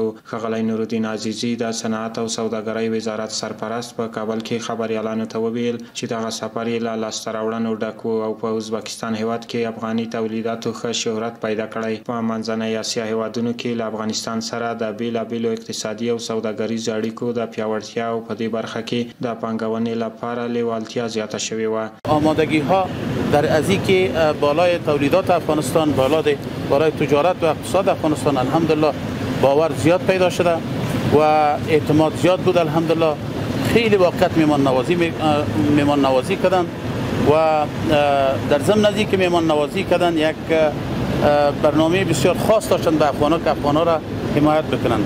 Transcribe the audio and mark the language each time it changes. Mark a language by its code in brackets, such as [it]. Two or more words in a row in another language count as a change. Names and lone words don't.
[ps] ښاغلی نورالدین عزیزي د صنعت او سوداګرۍ وزارت سرپرست په کابل کې خبریالانو ته وویل چې دغه سفر یې له لاسته راوړنو ډک و او په ازبکستان هیواد کې افغاني تولیداتو ښه شهرت پیدا کړی. په منځنۍ اسیا هیوادونو کې له افغانستان سره د بیلابیلو اقتصادي او سوداګریزو اړیکو د پیاوړتیا او په دې برخه کې د پانګونې لپاره لیوالتیا زیاته شوې وه. [fa] آمادگی‌ها در ازی که بالای تولیدات افغانستان، بالای تجارت و اقتصاد افغانستان الحمدلله باور زیاد پیدا شده و اعتماد زیاد بود. الحمدلله خیلی وقت میمان نوازی کردن و در ضمن ازی که میمان نوازی کردن یک برنامه بسیار خاص داشتن به افغان‌ها که افغان‌ها را حمایت بکنن.